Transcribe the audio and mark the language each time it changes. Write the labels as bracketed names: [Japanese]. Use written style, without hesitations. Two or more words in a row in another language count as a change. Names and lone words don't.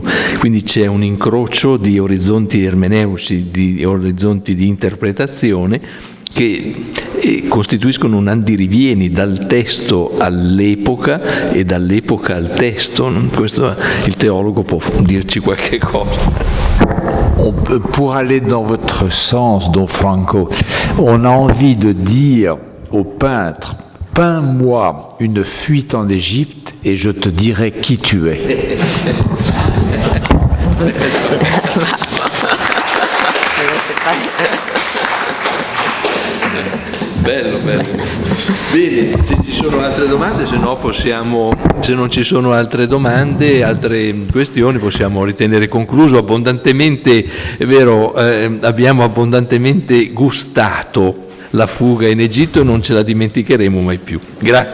[Italian] Quindi c'è un incrocio di orizzonti ermeneutici, di orizzonti di interpretazione che costituiscono un andirivieni dal testo all'epoca e dall'epoca al testo. Questo il teologo può dirci qualche cosa. [French] Pour aller dans votre sens, Don Franco, on a envie de dire au peintre: peins-moi une fuite en Égypte et je te dirai qui tu es. [Italian] Bello, bello. Bene, se ci sono altre domande, se non ci sono altre domande, altre questioni, possiamo ritenere concluso abbondantemente, è vero, abbiamo abbondantemente gustato la fuga in Egitto e non ce la dimenticheremo mai più.